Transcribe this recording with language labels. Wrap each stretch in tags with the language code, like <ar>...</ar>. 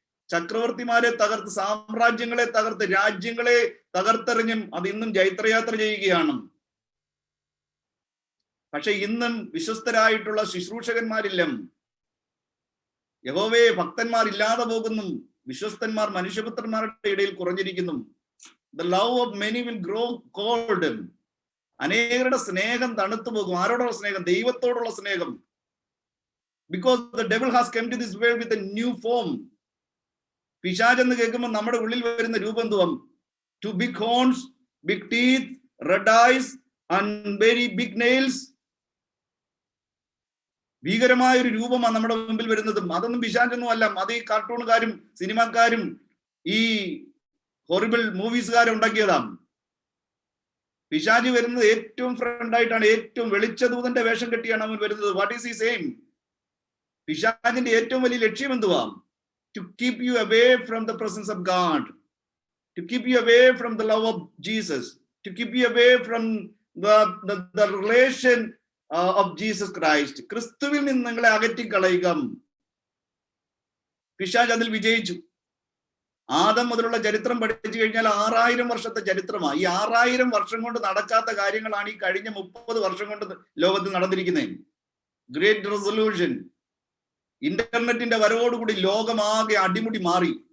<ml>ചക്രവർത്തിമാരെ തകർത്ത്, സാമ്രാജ്യങ്ങളെ തകർത്ത്, രാജ്യങ്ങളെ തകർത്തെറിഞ്ഞും അത് ഇന്നും ജൈത്രയാത്ര ചെയ്യുകയാണ്. പക്ഷെ ഇന്നും വിശ്വസ്തരായിട്ടുള്ള ശുശ്രൂഷകന്മാരില്ല. യഹോവയെ ഭക്തന്മാർ ഇല്ലാതെ പോകുന്നു. വിശ്വസ്തന്മാർ മനുഷ്യപുത്രന്മാരുടെ ഇടയിൽ കുറഞ്ഞിരിക്കുന്നു.</ml> <en>The love of many will grow cold.</en> <ml>അനേകരുടെ സ്നേഹം തണുത്തു പോകും. ആരോടുള്ള സ്നേഹം? ദൈവത്തോടുള്ള സ്നേഹം.</ml> <en>Because the devil has come to this world with a new form.</en> <ml>പിശാച് എന്ന് കേൾക്കുമ്പോൾ നമ്മുടെ ഉള്ളിൽ വരുന്ന രൂപം എന്തുവാം?</ml> <en>2 big horns, big teeth, red eyes and very big nails.</en> <ml>ഭീകരമായ ഒരു രൂപമാണ് നമ്മുടെ മുമ്പിൽ വരുന്നതും. അതൊന്നും പിശാചൊന്നും അല്ല. അത് ഈ കാർട്ടൂണുകാരും സിനിമാക്കാരും ഈ ഹൊറിബിൾ മൂവീസുകാരും ഉണ്ടാക്കിയതാണ്. പിശാച് വരുന്നത് ഏറ്റവും ഫ്രണ്ട് ആയിട്ടാണ്. ഏറ്റവും വെളിച്ചദൂതന്റെ വേഷം കെട്ടിയാണ് അവൻ വരുന്നത്.</ml> <en>What is his aim?</en> <ml>പിശാചിന്റെ ഏറ്റവും വലിയ ലക്ഷ്യം എന്തുവാ?</ml> <en>To keep you away from the presence of God, to keep you away from the love of Jesus, to keep you away from the relation of Jesus Christ.</en> <ml>ക്രിസ്തുവിൽ നിന്ന് നിങ്ങളെ അകറ്റിക്കളയുക. പിശാച് അതിൽ വിജയിച്ചു. ആദം മുതലുള്ള ചരിത്രം പഠിച്ചു കഴിഞ്ഞാൽ 6000 വർഷത്തെ ചരിത്രമാണ്. ഈ 6000 വർഷം കൊണ്ട് നടക്കാത്ത കാര്യങ്ങളാണ് ഈ കഴിഞ്ഞ 30 വർഷം കൊണ്ട് ലോകത്തിൽ നടന്നിരിക്കുന്നത്. ഗ്രേറ്റ് റെസൊല്യൂഷൻ, ഇന്റർനെറ്റിന്റെ വരവോടുകൂടി ലോകമാകെ അടിമുടി മാറി.</ml>